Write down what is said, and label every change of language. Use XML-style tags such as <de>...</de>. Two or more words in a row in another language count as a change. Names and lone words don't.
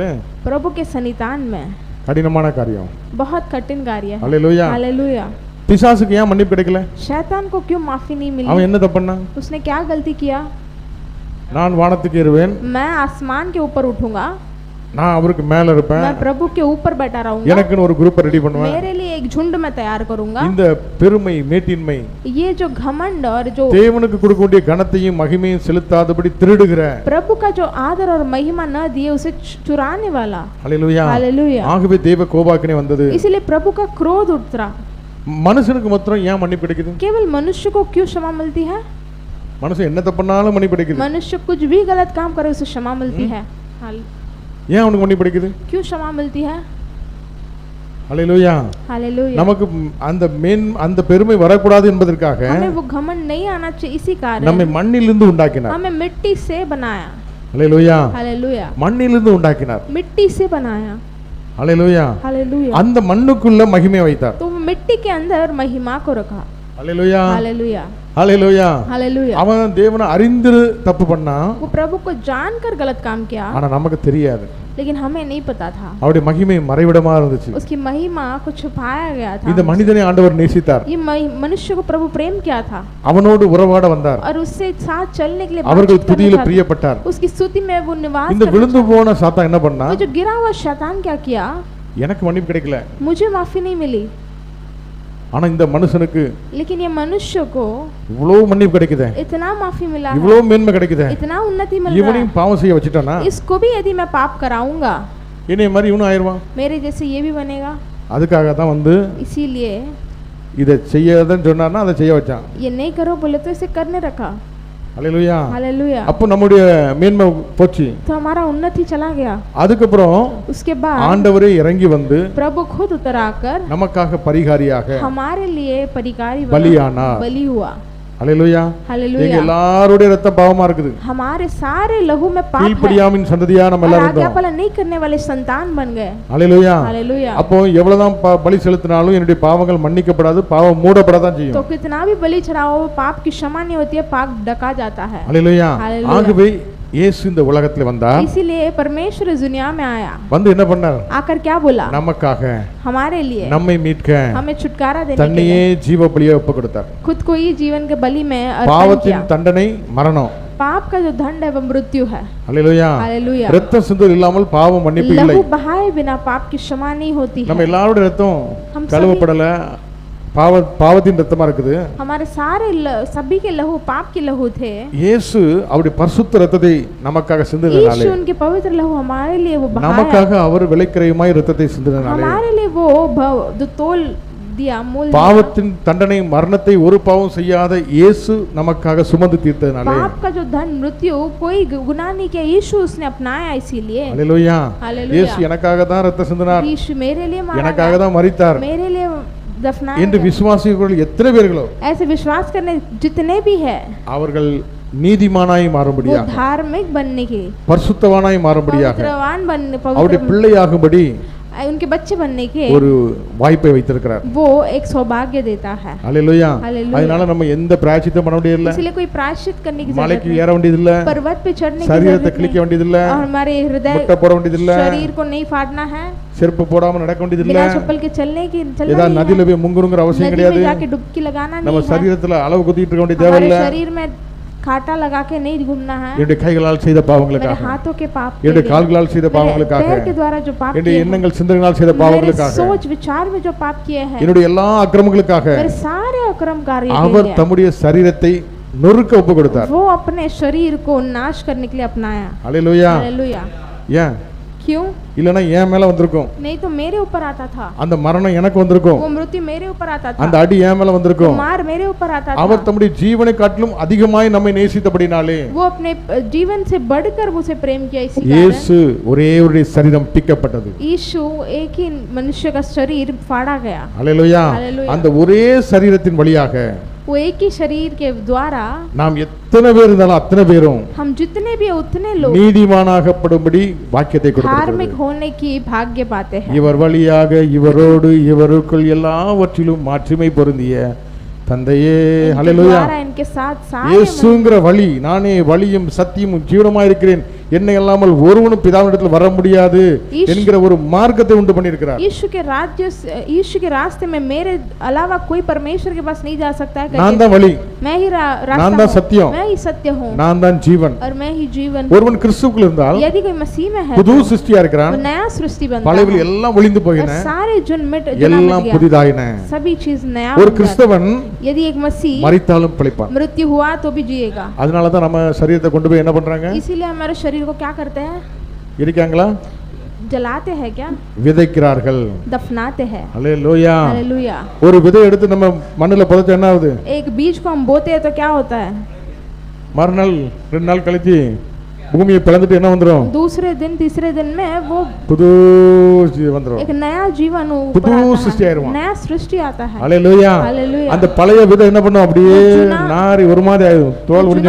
<hi>प्रभु के सन्निधान में</hi> <ta>கடினமான காரியம்.</ta> <hi>बहुत कठिन कार्य है।</hi> <ta>அல்லேலூயா.</ta> <hi>हालेलुया।</hi> <ta>பிசாசுக்கு ஏன் மன்னிப்பு கிடைக்கல?</ta> <hi>शैतान को क्यों माफी नहीं</hi> <ta>அவன்</ta> <hi>मिली?</hi> <ta>என்ன தப்பு பண்ணா?</ta> <hi>उसने क्या गलती किया?</hi> <ta>நான் வானத்துக்கு ஏறுவேன்,</ta> <hi>मैं आसमान के ऊपर उठूंगा,</hi> <ta>நான் அவருக்கு மேல இருப்பேன்,</ta> <hi>मैं प्रभु के ऊपर बैठा रहूंगा,</hi> <ta>எனக்குன்னு ஒரு குரூப் ரெடி பண்ணுவேன்.</ta> <hi>मेरे लिए एक झुंड में तैयार करूंगा।</hi> <ta>இந்த பெருமை மேட்டின்மை</ta> <hi>ये जो घमंड और जो</hi> <ta>தேவனுக்கு கொடுக்க வேண்டிய கனத்தையும் மகிமையும் செலுத்தாதபடி திருடுகிற,</ta> <hi>प्रभु का जो आदर और महिमा न दिए उसे चुराने वाला।</hi> <ta>அல்லேலூயா.</ta> <hi>हालेलुया।</hi> <ta>ஆகவே தேவ கோபாக்கினை வந்தது.</ta> <hi>इसलिए प्रभु का क्रोध उतरा।</hi> <ta>மனுஷனுக்கு மாத்திரம் ஏன் மன்னிப்பு கிடைக்குது?</ta> <hi>केवल मनुष्य को क्यों क्षमा मिलती है?</hi> <ta>மனுஷன் என்ன தப்பு பண்ணாலும் மன்னிப்பு கிடைக்குது.</ta> <hi>मनुष्य कुछ भी गलत काम करे उसे क्षमा मिलती है।</hi> <ta>ஏன் அவனுக்கு மன்னிப்பு கிடைக்குது?</ta> <hi>क्यों क्षमा मिलती है?</hi> <ta>அல்லேலூயா.</ta> <hi>हालेलुया।</hi> <ta>நமக்கு அந்த பெருமை வரக்கூடாது என்பதற்காக</ta> <hi>हमें वो घमंड नहीं आना चाहिए, इसी</hi> <ta>நம்மை</ta> <hi>कारण</hi> <ta>மண்ணிலிருந்து உண்டாக்கினார்.</ta> <hi>हमें मिट्टी से बनाया।</hi> <ta>அல்லேலூயா.</ta> <hi>हालेलुया।</hi> <ta>மண்ணிலிருந்து உண்டாக்கினார்.</ta> <hi>मिट्टी से बनाया।</hi> <ta>அல்லேலூயா.</ta> <hi>हालेलुया।</hi> <ta>அந்த மண்ணுக்குள்ள மகிமை வைத்தார்.</ta> <hi>तो वो मिट्टी के अंदर महिमा को रखा।</hi> <ta>அல்லேலூயா.</ta> <hi>हालेलुया।</hi> <ta>அல்லேலூயா.</ta> <hi>हालेलुया।</hi> <ta>அவன் தேவனை அறிந்து தப்பு பண்ணா,</ta> <hi>वो प्रभु को जानकर गलत काम किया,</hi> <ta>ஆனா நமக்கு தெரியாது.</ta> <hi>लेकिन हमें नहीं पता था।</hi> <ta>அவருடைய மகிமை மறைவிடமா இருந்துச்சு.</ta> <hi>उसकी महिमा को छुपाया गया था।</hi> <ta>இந்த மனிதனை ஆண்டவர் நேசித்தார்.</ta> <hi>ये मनुष्य को प्रभु प्रेम किया था</hi> <ta>அவனோடு உறவாட வந்தார்.</ta> <hi>और उससे साथ चलने के लिए</hi> <ta>அவர்கள்</ta> <hi>बातचीत करना</hi> <ta>துதியில</ta> <hi>चाहता था।</hi> <ta>பிரியப்பட்டார்.</ta> <hi>उसकी स्तुति में वो निवास</hi> <ta>இந்த</ta> <hi>करना</hi> <ta>விழுந்து போன சாத்தான் என்ன பண்ணா?</ta> <hi>चाहता। वो जो गिरा हुआ शैतान क्या किया?</hi> <ta>எனக்கு மன்னிப்பு கிடைக்கல,</ta> <hi>मुझे माफी नहीं मिली,</hi> <ta>ஆனா இந்த மனுஷனுக்கு</ta> <hi>लेकिन ये मनुष्य को</hi> <ta>இவ்வளவு மன்னிப்பு கிடைக்குதே,</ta> <hi>इतना माफी मिला है,</hi> <ta>இவ்வளவு மேன்மை கிடைக்குதே,</ta> <hi>इतना उन्नति मिल रहा</hi> <ta>இவனையும் பாவம் செய்ய வச்சுட்டானா</ta> <hi>है। इसको भी यदि मैं पाप कराऊंगा</hi> <ta>என்னைய மாதிரி இவனும் ஆயிருவான்.</ta> <hi>मेरे जैसे ये भी बनेगा।</hi> <ta>அதுக்காக தான் வந்து</ta> <hi>इसीलिए</hi> <ta>இதை செய்யாதன்னு சொன்னார்னா அதை செய்ய வச்சான்.</ta> <hi>ये नहीं करो बोले तो इसे करने रखा।</hi> <ta>அல்லேலூயா.</ta> <hi>हालेलुया।</hi> <ta>அப்போ நம்முடைய மேன்மை போச்சு.</ta> <hi>तो हमारा उन्नति चला गया।</hi> <ta>அதுக்கப்புறம்</ta> <hi>उसके बाद</hi> <ta>ஆண்டவரே இறங்கி வந்து</ta> <hi>प्रभु खुद उतर आकर</hi> <ta>நமக்காக பரிகாரியாக</ta> <hi>हमारे लिए परिकारी</hi> <ta>பலியானார்.</ta> <hi>बलि हुआ।</hi> <ta>அல்லேலூயா.</ta> <hi>हालेलुया।</hi> <ta>எங்க எல்லாருடைய ரத்தம் பாவமா இருக்குது.</ta> <hi>हमारे सारे लहू में पाप है</hi> <ta>கீழ்ப்படியாமின் சந்ததியா நம்ம</ta> <hi>और</hi> <ta>எல்லாரும்</ta> <hi>आज्ञा</hi> <ta>இருந்தோம்.</ta> <hi>पालन नहीं करने वाले संतान बन गए।</hi> <ta>அல்லேலூயா.</ta> <hi>हालेलुया।</hi> <ta>அப்போ எவ்வளவுதான் பலி செலுத்தினாலும் என்னுடைய பாவங்கள் மன்னிக்கப்படாது, பாவம் மூடப்படதான்</ta> <hi>तो</hi> <ta>செய்யும்.</ta> <hi>कितना भी बलि चढ़ाओ पाप की क्षमा नहीं होती है, पाप ढका जाता है।</hi> <ta>அல்லேலூயா.</ta> <hi>हालेलुया।</hi> <ta>ஆகவே இயேசு இந்த உலகத்துல வந்தார்.</ta> <hi>इसीलिए परमेश्वर इस दुनिया में आया।</hi> <ta>வந்து என்ன பண்ணார்?</ta> <hi>आकर क्या बोला?</hi> <ta>நமக்காக</ta> <hi>हमारे लिए</hi> <ta>நம்மை மீட்க</ta> <hi>हमें छुटकारा देने के</hi> <ta>தன்னையே</ta> <hi>लिए</hi> <ta>ஜீவ பலியா ஒப்பு கொடுத்தார்.</ta> <hi>खुद को ही जीवन के बलि में अर्पण किया।</hi> <ta>பாவத்தின் தண்டனை மரணம்.</ta> <hi>पाप का जो दंड है वो मृत्यु है।</hi> <ta>அல்லேலூயா.</ta> <hi>हालेलुया।</hi> <ta>ரத்தம் சிந்துதல் இல்லாமல் பாவம் மன்னிப்பு இல்லை.</ta> <hi>लहू बहाए बिना पाप की क्षमा नहीं होती</hi> <ta>நம்ம</ta> <hi>है।</hi> <ta>எல்லாரோட ரத்தம்</ta> <hi>हम</hi> <ta>கழுவப்படல, பாவத்தின் ரத்தமா இருக்குது.</ta> <hi>हमारे सारे सभी के लहू पाप के लहू थे।</hi> <ta>இயேசு அவருடைய பரிசுத்த ரத்தத்தை நமக்காக சிந்தினதாலே,</ta> <hi>यीशु उनके पवित्र लहू हमारे लिए वो बहाया,</hi> <ta>நமக்காக அவர் விலைக்கிரயமாய் ரத்தத்தை சிந்தினதாலே,</ta> <hi>हमारे लिए वो जो तोल दिया मूल</hi> <ta>பாவத்தின் தண்டனை மரணத்தை ஒரு பாவம் செய்யாத இயேசு நமக்காக சுமந்து தீர்த்ததனாலே,</ta> <hi>पाप का जो धन मृत्यु कोई गुनाह नहीं किया, यीशु उसने अपनाया। इसीलिए</hi> <ta>அல்லேலூயா.</ta> <hi>हालेलुया।</hi> <ta>இயேசு எனக்காக தான் ரத்தம் சிந்தினார்,</ta> <hi>यीशु मेरे लिए मारा</hi> <ta>எனக்காக</ta> <hi>गया,</hi> <ta>தான் மரித்தார்</ta> <hi>मेरे लिए दफनाया</hi> <ta>என்று</ta> <hi>गया।</hi> <ta>விசுவாசிகள் எத்தனை பேர்களோ</ta> <hi>ऐसे विश्वास करने जितने भी है</hi> <ta>அவர்கள் நீதிமானாய்</ta> <hi>वो</hi> <ta>மாறும்படியாக,</ta> <hi>धार्मिक बनने के,</hi> <ta>பரிசுத்தவானாய் மாறும்படியாக,</ta> <hi>पवित्रवान बनने,</hi> <ta>அவருடைய</ta> <hi>पवित्र</hi> <ta>பிள்ளையாகும்படி</ta> <hi>उनके बच्चे बनने के</hi> <ta>ஒரு வாய்ப்பை வைத்திருக்கிறார்.</ta> <hi>वो एक सौभाग्य देता है.</hi> <ta>ஹalleluya.</ta> <hi>Hallelujah.</hi> <ta>அதனால நம்ம எந்த பிராயச்சித்தம் பண்ண வேண்டியதில்லை.</ta> <hi>इसलिए कोई प्रायश्चित करने की जरूरत</hi> <ta>மலைக்கு</ta> <hi>नहीं.</hi> <ta>ஏற வேண்டியதில்லை.</ta> <hi>पर्वत पे चढ़ने की</hi> <ta>சரீரத்தை</ta> <hi>जरूरत</hi> <ta>கிழிக்க</ta> <hi>नहीं.</hi> <ta>வேண்டியதில்லை.</ta> <hi>और हमारे हृदय</hi> <ta>முட்டை போட வேண்டியதில்லை.</ta> <hi>शरीर को नहीं फाड़ना है.</hi> <ta>செருப்பு போடாம நடக்க வேண்டியதில்லை.</ta> <hi>बिना चप्पल के चलना</hi> <ta>ஏதாவது நதியில போய் முங்குறங்கற அவசியம்</ta> <hi>नदी</hi> <ta>கிடையாது.</ta> <hi>में जाके डुबकी लगाना नहीं</hi> <ta>நம்ம</ta> <hi>है.</hi> <ta>சரீரத்துல அளவு குத்திட்டு இருக்க வேண்டிய</ta> <hi>हमारे</hi> <ta>தேவையில்லை.</ta> <hi>शरीर में कांटा लगा के नहीं घूमना है.</hi> <ta>என்னுடைய கைகளால் செய்த</ta> <hi>मेरे</hi> <ta>பாவங்களுக்காக,</ta> <hi>हाथों के पाप के</hi> <ta>என்னுடைய</ta> <hi>लिए,</hi> <ta>கால்களால் செய்த</ta> <hi>मेरे</hi> <ta>பாவங்களுக்காக,</ta> <hi>पैर के द्वारा जो पाप</hi> <ta>என்னுடைய</ta> <hi>किए हैं,</hi> <ta>எண்ணங்கள் சிந்தனைகளால் செய்த</ta> <hi>मेरे</hi> <ta>பாவங்களுக்காக,</ta> <hi>सोच विचार में जो पाप किए हैं,</hi> <ta>என்னுடைய எல்லா அக்கிரமங்களுக்காக</ta> <hi>मेरे सारे अक्रम कार्य के</hi> <ta>அவர்</ta> <hi>लिए</hi> <ta>தம்முடைய சரீரத்தை நொறுக்க ஒப்பு கொடுத்தார்.</ta> <hi>वो अपने शरीर को नाश करने के लिए अपनाया.</hi> <ta>ஹalleluya.</ta> <hi>हालेलुया.</hi> <ta>ஏன்?</ta> <hi>क्यों?</hi> <ta>இல்லனா என் மேல வந்திருக்கும்.</ta> <hi>नहीं तो मेरे ऊपर आता था.</hi> <ta>அந்த மரணம் எனக்கு வந்திருக்கும்.</ta> <hi>वो मृत्यु मेरे ऊपर आता था.</hi> <ta>அந்த அடி என் மேல</ta> <hi>वो</hi> <ta>வந்திருக்கும்.</ta> <hi>मार मेरे ऊपर आता</hi> <ta>அவர்</ta> <hi>था.</hi> <ta>தம்முடைய ஜீவனை காட்டிலும் அதிகமாய் நம்மை நேசித்தபடினாலே</ta> <hi>वो अपने जीवन से बढ़कर उसे प्रेम किया. इसी</hi> <ta>இயேசு</ta> <hi>कारण</hi> <ta>ஒரே ஒரு சரீரம் பிக்கப்பட்டது.</ta> <hi>यीशु एक ही मनुष्य का शरीर फाड़ा गया.</hi> <ta>ஹalleluya.</ta> <hi>Hallelujah.</hi> <ta>அந்த ஒரே சரீரத்தின் வழியாக</ta> <hi>वो एक ही शरीर के द्वारा</hi> <ta>நாம் எத்தனை பேர் இருந்தாலும் அத்தனை பேரும்</ta> <hi>हम जितने भी उतने लोग</hi> <ta>நீதிமானாகப்படும்படி வாக்கியத்தை</ta> <hi>धार्मिक</hi> <ta>கொடுத்திருக்கிறது.</ta> <hi>होने की भाग्य पाते हैं.</hi> <ta>இவர் வழியாக இவரோடு இவருக்குள் எல்லாவற்றிலும் மாட்சிமை பொருந்திய தந்தையே.</ta> <hi>इनके</hi> <ta>ஹalleluya.</ta> <hi>द्वारा इनके साथ सारे</hi> <ta>இயேசுங்கிற வழி, நானே வழியும் சத்தியமும் ஜீவனுமாய் இருக்கிறேன், என்னை அல்லாமல் ஒருவனும் பிதாவினிடத்தில் வர முடியாது என்கிற ஒரு மார்க்கத்தை உண்டு பண்ணியிருக்கிறார்.</ta> <hi>यीशु के रास्ते में मेरे अलावा कोई परमेश्वर के पास नहीं जा सकता है.</hi> <ta>நான் தான் வழி,</ta> <hi>मैं ही रास्ता</hi> <ta>நான் தான்</ta> <hi>हूँ,</hi> <ta>சத்தியம்,</ta> <hi>मैं ही सत्य हूँ</hi> <ta>நான் தான் ஜீவன்.</ta> <hi>और मैं ही जीवन.</hi> <ta>ஒருவன் கிறிஸ்துவுக்குள் இருந்தால்</ta> <hi>यदि कोई मसीह में है</hi> <ta>புது</ta> <hi>तो</hi> <ta>சிருஷ்டியா இருக்கிறான்.</ta> <hi>वो नया सृष्टि बनता</hi> <ta>பழையவை</ta> <hi>है</hi> <ta>எல்லாம் ஒளிந்து போயின,</ta> <hi>और सारे जुन मिट</hi> <ta>எல்லாம்</ta> <hi>गया,</hi> <ta>புதிதாயின.</ta> <hi>सभी चीज नया</hi> <ta>ஒரு</ta> <hi>बन जाता</hi> <ta>கிறிஸ்தவன்</ta> <hi>है. यदि एक मसीह</hi> <ta>மரித்தாலும் பிழைப்பான்.</ta> <hi>मृत्यु हुआ तो भी जिएगा.</hi> <ta>அதனால தான் நம்ம சரீரத்தை கொண்டு போய் என்ன பண்றாங்க?</ta> <hi>इसीलिए हमारे शरीर को क्या करते हैं?</hi> <ta>இருக்காங்களா?</ta> <hi>जलाते हैं. क्या?</hi> <ta>விதைக்கிறார்கள்.</ta> <hi>दफनाते हैं.</hi> <ta>ஹalleluya.</ta> <hi>हालेलुया.</hi> <ta>ஒரு விதை எடுத்து நம்ம மண்ணுல புதைச்சா என்ன ஆகுது?</ta> <hi>एक बीज को हम बोते हैं तो क्या होता है?</hi> <ta>மறுநாள் 2 நாள் கழிச்சு பூமியை பிளந்துட்டு என்ன வந்துரும்?</ta> <hi>दूसरे दिन तीसरे दिन में वो</hi> <ta>புது வந்துரும்.</ta> <hi>एक नया जीवन ऊपर</hi> <ta>புது</ta> <hi>आता है.</hi> <ta>சிருஷ்டி ஆயிருவான்.</ta> <hi>नया सृष्टि आता है.</hi> <ta>ஹalleluya.</ta> <hi>हालेलुया.</hi> <ta>அந்த பழைய விதை என்ன பண்ணும்? அப்படியே</ta> <hi>वो चुना-</hi> <ta>நாரி ஒரு மாதிரி ஆயிடும், தோல் உரிஞ்ச</ta>